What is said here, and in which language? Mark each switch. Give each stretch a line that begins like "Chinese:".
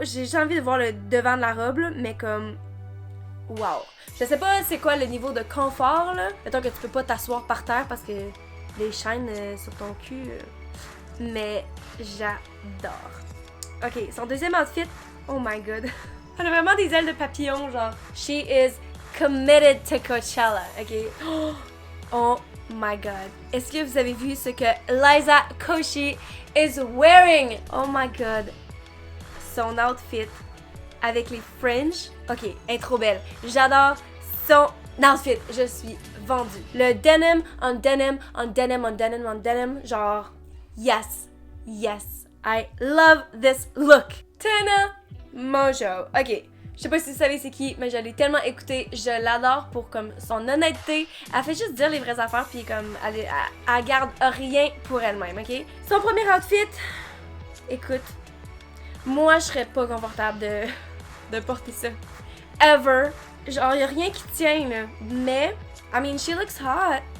French: J'ai juste envie de voir le devant de la robe, là, mais comme... Wow. Je sais pas c'est quoi le niveau de confort, là. Mettons que tu peux pas t'asseoir par terre parce que les chaînes sur ton cul... Mais j'adore. Ok, son deuxième outfit,
English: oh my god.
French: Elle a vraiment des ailes de papillon, genre.
English: She is committed to Coachella, ok? Oh my god.
French: Est-ce que vous avez vu ce que Liza Koshy
English: is wearing? Oh my god.
French: Son outfit avec les fringes. Ok, elle est trop belle. J'adore son outfit. Je suis vendue. Le
English: denim on denim on denim
French: on denim on denim. Genre,
English: yes. Yes. I love this look.
French: Tana Mongeau. Ok. Je sais pas si vous savez c'est qui, mais je l'ai tellement écouté. Je l'adore pour comme son honnêteté. Elle fait juste dire les vraies affaires, puis comme elle garde rien pour elle-même, ok? Son premier outfit, écoute, moi je serais pas confortable de porter ça.
English: Ever.
French: Genre, y'a rien qui tient, là. Mais,
English: I mean, she looks hot.